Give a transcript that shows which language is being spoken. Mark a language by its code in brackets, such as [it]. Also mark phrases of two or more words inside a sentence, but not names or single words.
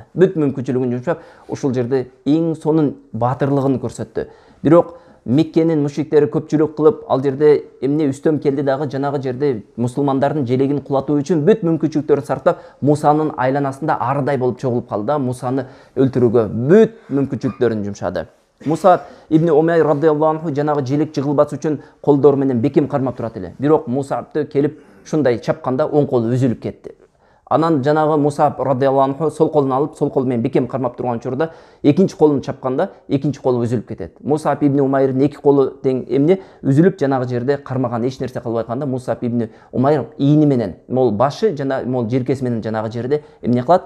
[ky] Бүт мүмкүнчүлүгүн жумшап, ошол жерде эң сонун батырлыгын көрсөттү. Бирок Меккенин мушриктери көпчүлүк кылып, ал жерде эмне үстөм келди дагы, жанагы жерде мусулмандардын желегин кулатуу үчүн бүт мүмкүнчүлүктөрүн сарптап, Мусанын айланасында арыдай болуп чогулуп калды. Мусаны өлтүрүүгө бүт мүмкүнчүлүктөрүн жумшады. Муса ибн Умайр [ar] رضي الله عنه [ky] жанагы желек жыгылбас үчүн колдору менен бекем кармап турат эле. Бирок Мусабты келип ушундай чапканда оң колу үзүлүп кетти. Анан жанагы Мусаб [ar] رضي الله عنه [ky] сол колун алып, сол кол менен бекем кармап турган учурда экинчи колун чапканда экинчи колу үзүлүп кетет. Мусаб ибн Умайрдын эки колу тең эмне үзүлүп жанагы жерде кармаган, эч нерсе кылбай калганда Мусаб ибн Умайр ийини менен, мол башы жана мол желкеси менен жанагы жерде эмне кылат?